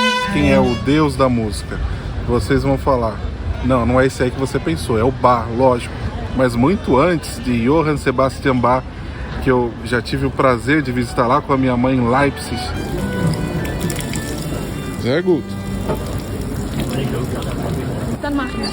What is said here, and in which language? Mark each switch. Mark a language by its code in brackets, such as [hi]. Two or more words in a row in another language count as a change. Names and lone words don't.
[pt] quem é o deus da música, vocês vão falar, não é esse aí que você pensou, é o Bach, lógico. Mas muito antes de Johann Sebastian Bach, que eu já tive o prazer de visitar lá com a minha mãe em Leipzig. [de] Sehr gut. Dann machen wir es.